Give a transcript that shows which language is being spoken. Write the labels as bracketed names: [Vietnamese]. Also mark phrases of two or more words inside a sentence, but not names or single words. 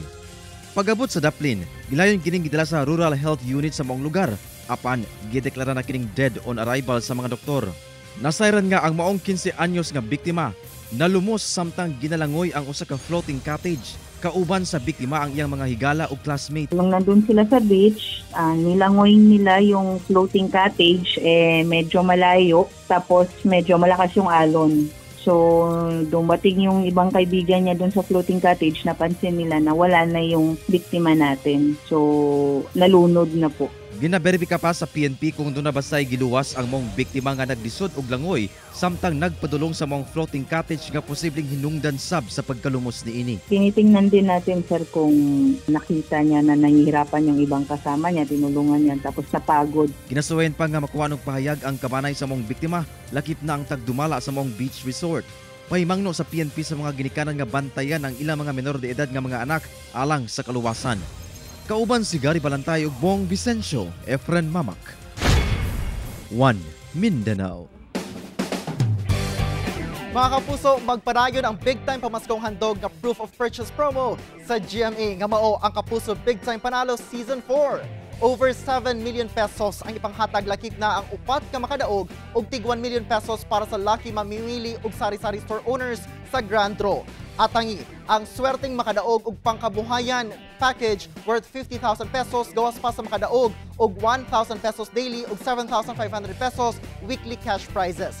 [Cebuano] Pagabot sa daplin, gilayon kining gidala sa Rural Health Unit sa maong lugar apan gideklara na kining [English] dead on arrival [Cebuano] sa mga doktor. Nasayran nga ang maong 15 anyos nga biktima. Nalumos samtang ginalangoy ang usa ka [English] floating cottage. [Cebuano] Kauban sa biktima ang iyang mga higala o classmate. [Filipino] Nung nandun sila sa beach, nilangoy nila yung [English] floating cottage, [Filipino] medyo malayo, tapos medyo malakas yung alon. So, dumating yung ibang kaibigan niya dun sa [English] floating cottage, [Filipino] napansin nila na wala na yung biktima natin. So, nalunod na po. [Cebuano] Ginaberipika pa sa PNP kung doon na basay giluwas ang mong biktima nga naglisod og langoy samtang nagpadulong sa mong [English] floating cottage [Cebuano] nga posibleng hinungdan sab sa pagkalumos ni ini. [Filipino] Tinitingnan din natin, sir, kung nakita niya na nahihirapan yung ibang kasama niya, tinulungan niya tapos napagod. [Cebuano] Ginasuwayan pa nga makuha ng pahayag ang kabanay sa mong biktima, lakip na ang tagdumala sa mong [English] beach resort. [Cebuano] Pahimangno sa PNP sa mga ginikanan nga bantayan ang ilang mga menor de edad nga mga anak alang sa kaluwasan. Kauban si Gary Balantay ug Bong Vicencio, Efren Mamak. 1 Mindanao. Mga kapuso, magpadayon ang [English] big time [Cebuano] pamaskong handog nga [English] proof of purchase promo [Cebuano] sa GMA nga mao ang Kapuso Big Time Panalo Season 4. [English] Over 7 million pesos [Cebuano] ang ipanghatag lakip na ang upat ka makadaog og tig 1 [English] million pesos [Cebuano] para sa lucky mamimili og sari-sari [English] store owners [Cebuano] sa Grand Draw. Atangi ang swerteng makadaog og pangkabuhayan [English] package worth 50,000 pesos [Cebuano] gawas pa sa makadaog og 1,000 [English] pesos daily [Cebuano] og 7,500 [English] pesos weekly cash prizes.